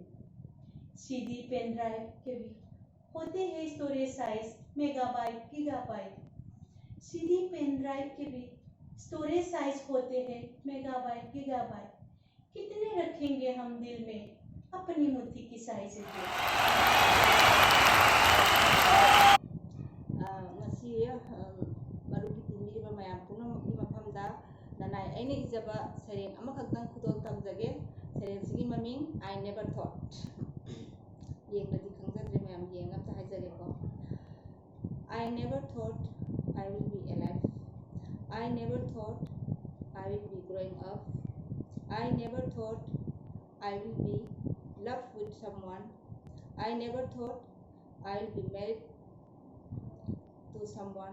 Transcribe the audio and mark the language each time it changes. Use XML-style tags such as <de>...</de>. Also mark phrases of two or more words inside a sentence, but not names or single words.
<en>CD pen drive</en> <hi>के भी होते हैं</hi> <en>storage size megabyte gigabyte, CD pen drive</en> <hi>के भी</hi> <en>storage size</en> <hi>होते हैं</hi> <en>megabyte gigabyte,</en> <hi>कितने रखेंगे हम दिल में, अपनी मुट्ठी की साइज है दिल।</hi> <mni>ꯉꯁꯤ ꯃꯔꯨꯞꯀꯤ ꯇꯤꯟꯕꯤꯔꯤꯕ ꯃꯌꯥꯝ ꯄꯨꯝꯅꯃꯛꯀꯤ ꯃꯐꯝꯗ ꯅꯅꯥꯏ ꯑꯩꯅ ꯏꯖꯕ ꯁꯩꯔꯦꯡ ꯑꯃꯈꯛꯇꯪ ꯈꯨꯗꯣꯜ ꯇꯝꯖꯒꯦ꯫ ꯁꯩꯔꯦꯡꯁꯤꯒꯤ ꯃꯃꯤꯡ</mni> <en>I never thought꯫</en> <mni>ꯌꯦꯡꯕꯗꯤ ꯈꯪꯖꯗ꯭ꯔꯦ, ꯃꯌꯥꯝ ꯌꯦꯡꯉ ꯑꯝꯇ ꯍꯥꯏꯖꯒꯦꯀꯣ꯫</mni> <en>I never thought I will be alive. I never thought I will be growing up. I never thought I will be loved with someone. I never thought I will be married to someone.</en>